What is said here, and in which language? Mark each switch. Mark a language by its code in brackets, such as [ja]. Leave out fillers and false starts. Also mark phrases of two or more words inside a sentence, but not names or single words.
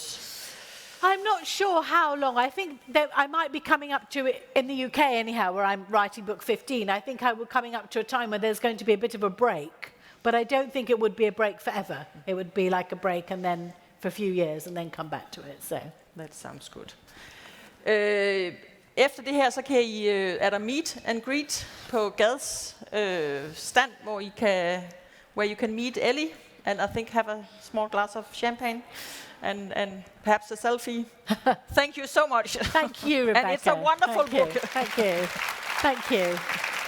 [en] I'm not sure how long. I think that I might be coming up to it in the UK anyhow, where I'm writing book 15. I think I will coming up to a time where there's going to be a bit of a break, but I don't think it would be a break forever. It would be like a break and then for a few years and then come back to it. So that sounds good. [da] Efter det her, så kan I, er der [en] meet and greet [da] på Gads stand, [en] where you can meet Elly, and I think have a small glass of champagne, and perhaps a selfie. Thank you so much. Thank you, Rebekka. And it's a wonderful book. Thank you. Thank you.